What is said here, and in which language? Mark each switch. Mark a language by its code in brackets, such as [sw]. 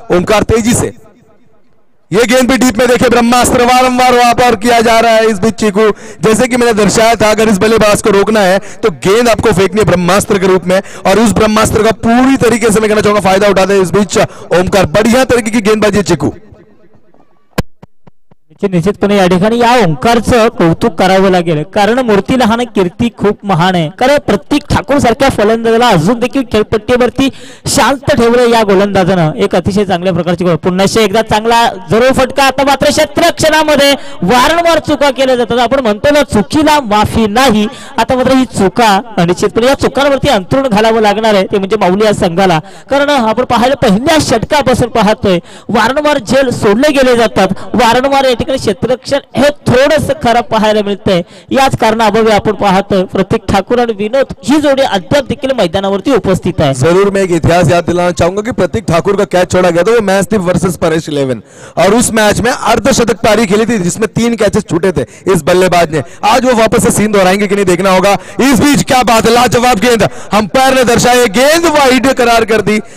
[hi] ओमकार तेजी से, ये गेंद भी डीप में देखे, ब्रह्मास्त्र वारंवार वहां पर किया जा रहा है। इस बीच चीकू, जैसे कि मैंने दर्शाया था, अगर इस बल्लेबाज को रोकना है तो गेंद आपको फेंकनी है ब्रह्मास्त्र के रूप में, और उस ब्रह्मास्त्र का पूरी तरीके से मैं कहना चाहूंगा फायदा उठाते हैं इस बीच ओमकार, बढ़िया तरीके की गेंदबाजी चीकू। [mr] निश्चितपणे या ठिकाणी या ओंकारचं कौतुक करावं लागेल, कारण मूर्ती लहान कीर्ती खूप महान आहे, कारण प्रतीक ठाकूर सारख्या फलंदाजाला अजून देखील खेळपट्टीवरती शांत ठेवलं या गोलंदाजानं, एक अतिशय चांगल्या प्रकारची गोल, पुन्हा एकदा चांगला जरूर फटका। आता मात्र क्षेत्ररक्षणामध्ये वारंवार चुका केल्या जातात, आपण म्हणतो ना चुकीला माफी नाही, आता मात्र ही चुका निश्चितपणे या चुकांवरती अंतरुण घालावं लागणार आहे, ते म्हणजे माऊली या संघाला, कारण आपण पाहायला पहिल्या षटकापासून पाहतोय वारंवार झेल सोडले गेले जातात, वारंवार ठिकाणी क्षेत्ररक्षण हे थोडंसं खराब पाहायला मिळतंय. याच कारणाअभावी आपण पाहतोय प्रतीक ठाकूर आणि विनोद ही जोडी अद्याप देखील मैदानावरती उपस्थित आहे. [hi] जरूर मैं एक इतिहास याद दिलाना चाहूंगा कि प्रतीक ठाकुर का कैच छोड़ा गया था, वो मैच थी वर्सेस परेश 11 और उस मैच में अर्धशतक पारी खेली थी जिसमें 3 कैचेस छूटे थे इस बल्लेबाज ने. आज वो वापस से सीन दोहराएंगे कि नहीं देखना होगा. इस बीच क्या बात है, लाजवाब गेंद अंपायर ने दर्शाया, गेंद वाइड करार कर दी.